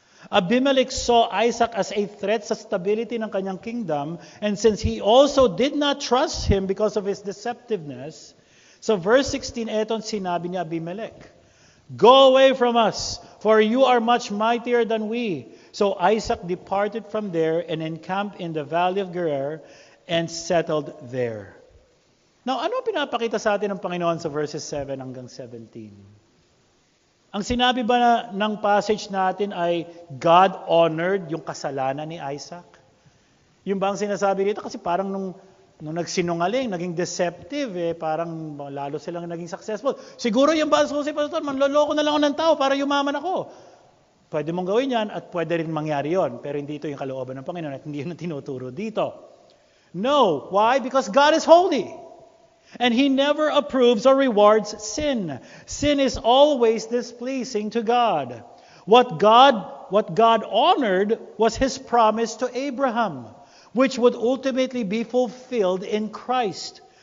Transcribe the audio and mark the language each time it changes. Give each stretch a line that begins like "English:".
English: Abimelech saw Isaac as a threat
Filipino: sa stability ng kanyang kingdom,
English: and since he also did not trust him because of his deceptiveness, so verse 16,
Filipino: eto sinabi ni Abimelech,
English: "Go away from us, for you are much mightier than we." So Isaac departed from there and encamped in the valley of Gerar and settled there. Now,
Filipino: ano pinapakita sa atin ng Panginoon sa verses 7 hanggang 17? Ang sinabi ba ng passage natin ay
English: God honored
Filipino: yung kasalanan ni Isaac? Yung ba ang sinasabi dito? Kasi parang nung nagsinungaling, naging deceptive, parang lalo silang naging successful. Siguro yung ba si Pastor, manloloko na lang ako ng tao para yumaman ako. Pwede mong gawin yan at pwede rin mangyari yon. Pero hindi ito yung kalooban ng Panginoon at hindi yun ang tinuturo dito.
English: No. Why? Because God is holy. And He never approves or rewards sin. Sin is always displeasing to God. What God honored was His promise to Abraham, which would ultimately be fulfilled in Christ.